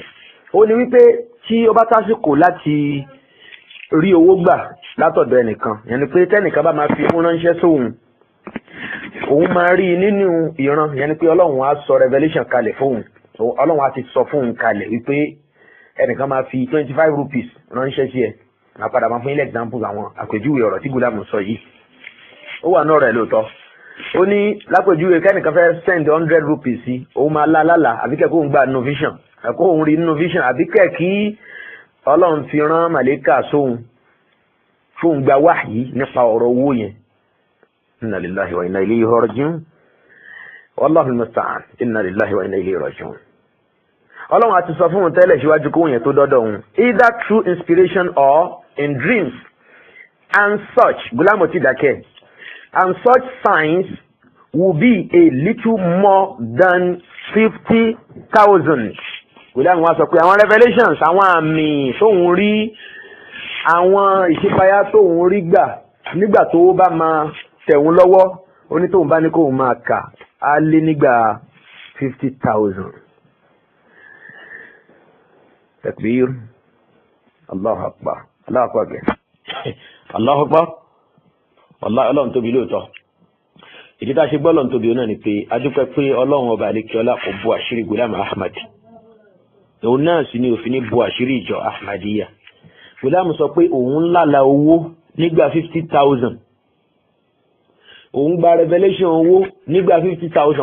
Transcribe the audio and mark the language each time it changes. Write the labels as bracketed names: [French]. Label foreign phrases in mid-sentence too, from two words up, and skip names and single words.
[Yoruba] Ó ní wípé tí ó bá tásìkò láti rí owó gbà látọ̀dọ̀ ẹnìkan yẹn ni pé tẹ́nìkan bá máa fi owó ránṣẹ́ sóhun òun máa rí nínú ìran yẹn ni pé Ọlọ́run á sọ Revelation kalẹ̀ fóun Ọlọ́run á ti sọ fóun kalẹ̀ wípé ẹnìkan máa fi 25 rupees ránṣẹ́ sí ẹ máa padà máa fún ilé example àwọn àpèjúwe ọ̀rọ̀ tí Ghulam sọ yìí ó wà náà rẹ̀ lóòótọ́. Ó ní lápèjúwe kẹ́nìkan fẹ́ send 100 rupees sí òun máa lálálà àbí kẹ́kọ̀ọ́ òun gba nínú vision ẹ̀kọ́ òun rí nínú vision àbí kẹ́kí Ọlọ́run fi rán màlẹ́kà sóhun fóun gba wáyé nípa ọ̀rọ̀ owó yẹn. [Arabic] إنا لله وإنا إليه راجعون والله المستعان إنا لله وإنا إليه راجعون. [Yoruba] Ọlọ́run àti sọ fún un tẹ́lẹ̀ síwájú kóhun yẹn tó dọ́dọ̀ òun [English] either through inspiration or in dreams and such [Yoruba] Ghulam ti dákẹ́ [English] and such signs will be a little more than 50,000. [Yoruba] Ghulam wá sọ pé àwọn revelations àwọn àmì tóun rí àwọn ìṣípayá tóun rí gbà nígbà tó bá máa tẹ̀wọ́n lọ́wọ́ oní tóun bá ní kóun máa kà á lé nígbà 50,000. [Arabic] تكبير الله أكبر الله أكبر gẹ̀. الله أكبر والله [Yoruba] Ọlọ́run tóbi lóòótọ́. Ìdí tá a ṣe gbọ́ Ọlọ́run tóbi náà ni pé a dúpẹ́ pé Ọlọ́run ọba àlékiọlá kò bu àṣírí Ghulam Ahmad. Òun náà sì ni òfin ní bu àṣírí ìjọ Ahmadiyya. Ghulam sọ pé òun lálàá owó nígbà 50,000. Òun gba revelation owó nígbà 50,000.